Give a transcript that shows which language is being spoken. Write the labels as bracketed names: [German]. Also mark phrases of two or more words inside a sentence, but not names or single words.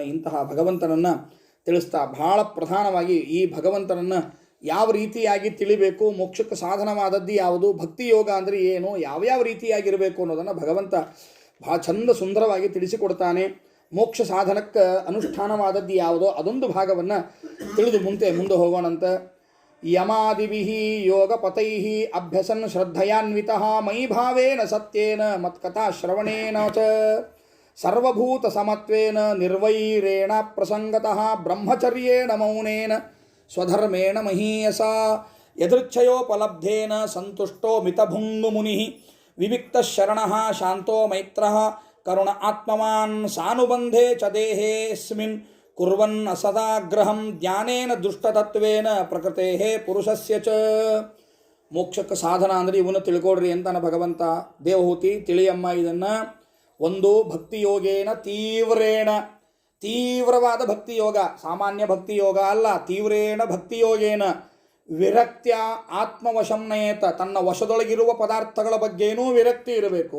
[Kannada] ಇಂತಹ ಭಗವಂತನನ್ನು ತಿಳಿಸ್ತಾ ಬಹಳ ಪ್ರಧಾನವಾಗಿ ಈ ಭಗವಂತನನ್ನು ಯಾವ ರೀತಿಯಾಗಿ ತಿಳಿಬೇಕು, ಮೋಕ್ಷಕ್ಕೆ ಸಾಧನವಾದದ್ದು ಯಾವುದು, ಭಕ್ತಿ ಯೋಗ ಅಂದರೆ ಏನು, ಯಾವ್ಯಾವ ರೀತಿಯಾಗಿರಬೇಕು ಅನ್ನೋದನ್ನು ಭಗವಂತ ಭಾಳ ಚಂದ ಸುಂದರವಾಗಿ ತಿಳಿಸಿಕೊಡ್ತಾನೆ. ಮೋಕ್ಷ ಸಾಧನಕ್ಕೆ ಅನುಷ್ಠಾನವಾದದ್ದು ಯಾವುದೋ ಅದೊಂದು ಭಾಗವನ್ನು ತಿಳಿದು ಮುಂದೆ ಹೋಗೋಣಂತ. [Sanskrit] ಯಮಾದಿಭಿಃ ಯೋಗಪತೈಃ ಅಭ್ಯಸನ್ ಶ್ರದ್ಧಯಾನ್ವಿತಃ ಮಯಿ ಭಾವೇನ ಸತ್ಯೇನ ಮತ್ಕಥಾ ಶ್ರವಣೇನ ಚ ಸರ್ವಭೂತ ಸಮತ್ವೇನ ನಿರ್ವೈರೇಣ ಪ್ರಸಂಗತಃ ಬ್ರಹ್ಮಚರ್ಯೇಣ ಮೌನೇನ ಸ್ವಧರ್ಮೇಣ ಮಹೀಯಸ ಯದೃಚ್ಛಯೋಪಲಬ್ಧೇನ ಸಂತುಷ್ಟೋ ಮಿತಭುಂಗು ಮುನಿಃ ವಿವಿಕ್ತ ಶರಣಃ ಶಾಂತೋ ಮೈತ್ರಃ ಕರುಣ ಆತ್ಮವಾನ್ ಸಾನುಬಂಧೆ ಚ ದೇಹೇಸ್ಮಿನ್ ಕುರ್ವನ್ ಅಸದಾಗ್ರಹಂ ಜ್ಞಾನೇನ ದುಷ್ಟತತ್ವೇನ ಪ್ರಕೃತೇ ಪುರುಷಸ್ಯ ಚ. [Kannada] ಮೋಕ್ಷಕ್ಕೆ ಸಾಧನ ಅಂದರೆ ಇವನು ತಿಳ್ಕೊಡ್ರಿ ಅಂತಾನೆ ಭಗವಂತ. ದೇವಹೂತಿ ತಿಳಿಯಮ್ಮ ಇದನ್ನು. ಒಂದು [Sanskrit] ಭಕ್ತಿಯೋಗೇನ ತೀವ್ರೇಣ [Kannada] ತೀವ್ರವಾದ ಭಕ್ತಿ ಯೋಗ, ಸಾಮಾನ್ಯ ಭಕ್ತಿ ಯೋಗ ಅಲ್ಲ, [Sanskrit] ತೀವ್ರೇಣ ಭಕ್ತಿಯೋಗೇನ ವಿರಕ್ತ್ಯ ಆತ್ಮವಶಂನಯೇತ, [Kannada] ತನ್ನ ವಶದೊಳಗಿರುವ ಪದಾರ್ಥಗಳ ಬಗ್ಗೆನೂ ವಿರಕ್ತಿ ಇರಬೇಕು.